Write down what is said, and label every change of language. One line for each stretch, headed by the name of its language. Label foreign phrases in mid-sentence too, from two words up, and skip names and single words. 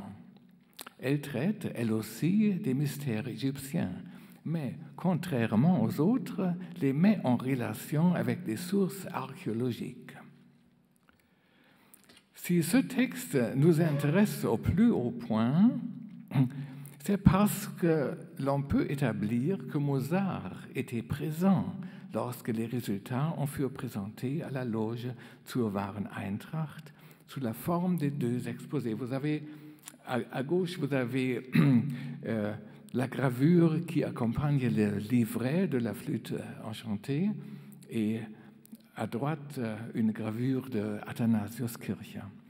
French: Elle traite, elle aussi, des mystères égyptiens, mais, contrairement aux autres, les met en relation avec des sources archéologiques. Si ce texte nous intéresse au plus haut point, c'est parce que l'on peut établir que Mozart était présent lorsque les résultats en furent présentés à la Loge zur wahren Eintracht sous la forme des deux exposés. Vous avez à gauche, vous avez la gravure qui accompagne le livret de la flûte enchantée et à droite, une gravure de Athanasius Kircher.